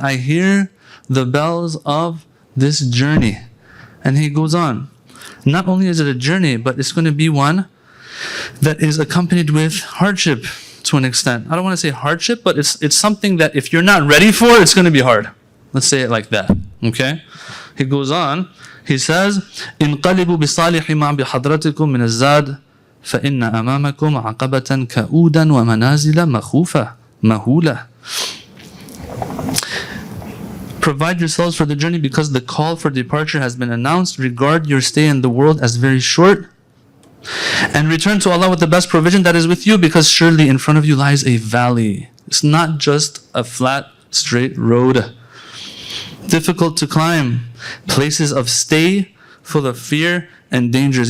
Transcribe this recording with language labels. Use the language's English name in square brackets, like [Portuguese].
[English] I hear the bells of this journey. And he goes on. Not only is it a journey, but it's going to be one that is accompanied with hardship to an extent. I don't want to say hardship, but it's something that if you're not ready for, it's going to be hard. Let's say it like that. Okay? He goes on. He says, [Arabic] انقلبوا بصالح ما بحضرتكم من الزاد فإن أمامكم عقبة كؤودا ومنازل مخوفة مهولة. [English] Provide yourselves for the journey because the call for departure has been announced. Regard your stay in the world as very short. And return to Allah with the best provision that is with you, because surely in front of you lies a valley. It's not just a flat, straight road. Difficult to climb, places of stay full of fear and dangers.